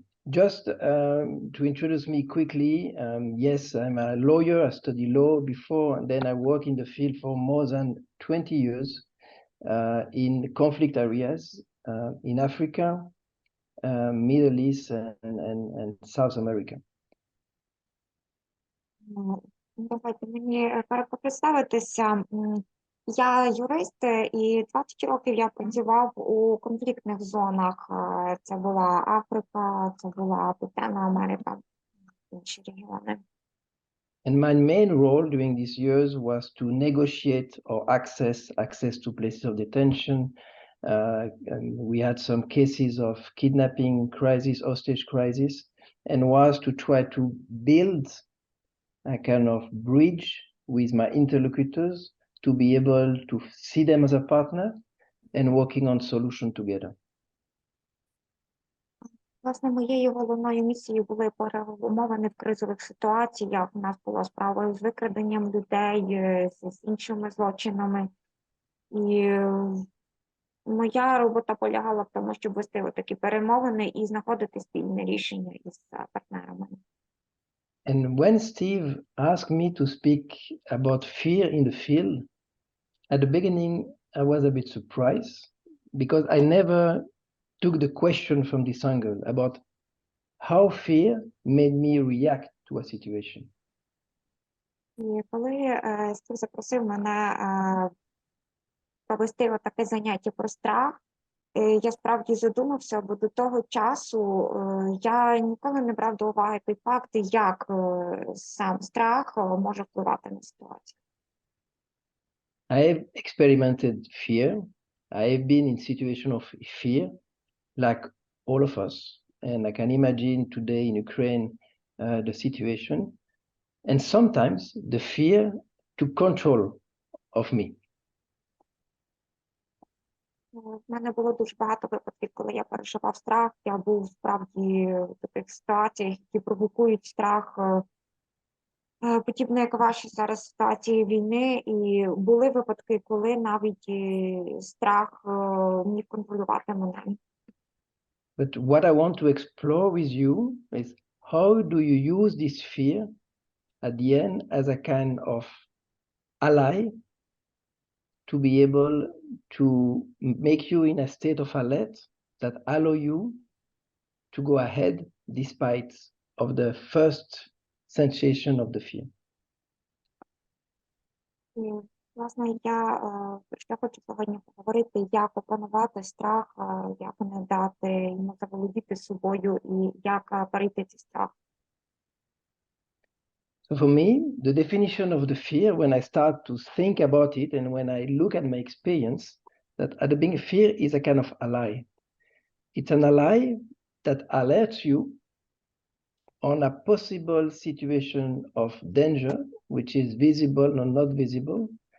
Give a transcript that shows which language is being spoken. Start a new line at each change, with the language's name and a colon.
English: Just to introduce me quickly, yes, I'm a lawyer. I studied law before, and then I work in the field for more than 20 years in conflict areas in Africa, Middle East, and South America.
Ukrainian: Давайте мені представитися. Я юрист, і 20 років я працював у конфліктних зонах. Це була Африка, це була Південна Америка, інші регіони.
English: And my main role during these years was to negotiate or access to places of detention. And we had some cases of kidnapping crisis, hostage crisis, and was to try to build a kind of bridge with my interlocutors to be able to see them as a partner and working on solution together.
Ukrainian: Власне, моєю головною місією були перемовини в кризових ситуаціях. У нас була справа з викраденням людей, з іншими злочинами. І моя робота полягала в тому, щоб вести такі перемовини і знаходити спільне рішення із партнерами.
English: And when Steve asked me to speak about fear in the field, at the beginning, I was a bit surprised because I never took the question from this angle about how fear made me react to a situation.
Ukrainian: І коли Стив запросив мене провести таке заняття про страх, я справді задумався, бо до того часу я ніколи не брав до уваги той факт, як сам страх може впливати на ситуацію.
English: I have experimented fear. I have been in situation of fear, like all of us. And I can imagine today in Ukraine, the situation. And sometimes the fear took control of me.
Ukrainian: В мене було дуже багато випадків, коли я переживав страх. Я був справді в таких ситуаціях, які провокують страх, подібно як ваші зараз ситуації війни. І були випадки, коли навіть страх міг контролювати мене.
English: But what I want to explore with you is how do you use this fear at the end as a kind of ally to be able to make you in a state of alert that allow you to go ahead despite of the first sensation of the fear.
Ukrainian: І, власне, я хочу сьогодні поговорити, як опанувати страх, як не дати йому заволодіти собою і як перейти цей страх.
English: So for me, the definition of the fear, when I start to think about it and when I look at my experience, that at the beginning, fear is a kind of ally. It's an ally that alerts you on a possible situation of danger, which is visible or not visible.